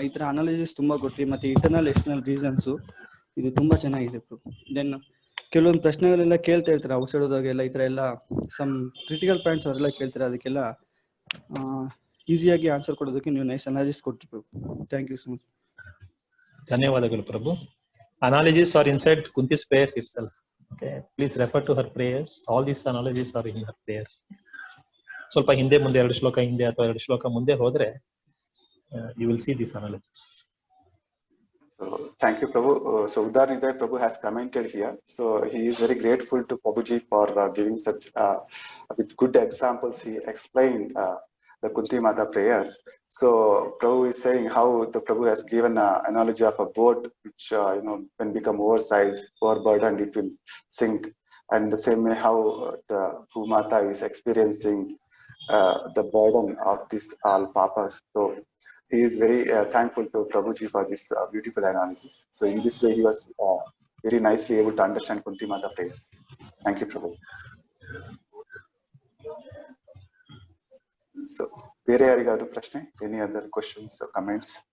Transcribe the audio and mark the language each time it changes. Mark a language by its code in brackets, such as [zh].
[kn] ಈ ತರ ಅನಾಲಜಿಸ್ ತುಂಬಾ ಕೊಟ್ರಿ. ಮತ್ತೆ [en] internal external reasons [kn] ಇದು ತುಂಬಾ ಚೆನ್ನಾಗಿದೆ ಪ್ರಭು. ದೆನ್ ಕೆಲವೊಂದು ಪ್ರಶ್ನೆಗಳೆಲ್ಲ ಕೇಳ್ತಾ ಇರ್ತಾರೆ ಔಟ್ಸೈಡ್ ಹೋದಾಗೆಲ್ಲ, ಈ ತರ ಎಲ್ಲ [en] some critical points [kn] ಅವರೆಲ್ಲ ಕೇಳ್ತಾರೆ. ಅದಕ್ಕೆಲ್ಲ ಈಸಿಯಾಗಿ ಆನ್ಸರ್ ಕೊಡೋದಕ್ಕೆ ನೀವು [en] nice analysis [kn] ಕೊಟ್ರಿ ಪ್ರಭು. [en] Thank you so much. [kn] ಧನ್ಯವಾದಗಳು ಪ್ರಭು. [en] Analogies are inside Kunti's prayers itself. Okay, please refer to her prayers. All these analogies are in her prayers. [kn] ಸ್ವಲ್ಪ ಹಿಂದೆ ಮುಂದೆ 2 ಶ್ಲೋಕ ಹಿಂದೆ ಅಥವಾ 2 ಶ್ಲೋಕ ಮುಂದೆ ಹೋದ್ರೆ [en] you will see these analogies. So thank you, Prabhu. So Udar Niday Prabhu has commented here. So he is very grateful to Prabhuji for giving such with good examples. He explained the Kunti Mata prayers. So Prabhu is saying how the Prabhu has given an analogy of a boat which when become oversized, overburdened, it will sink. And the same way how the Bhumata is experiencing the burden of this all papas. So he is very thankful to Prabhuji for this beautiful analysis. So in this way he was very nicely able to understand Kunti Mata prayers. Thank you, Prabhu. [kn] So ಬೇರೆ ಯಾರಿಗಾದ್ರು ಪ್ರಶ್ನೆ? [en] Any other questions or comments?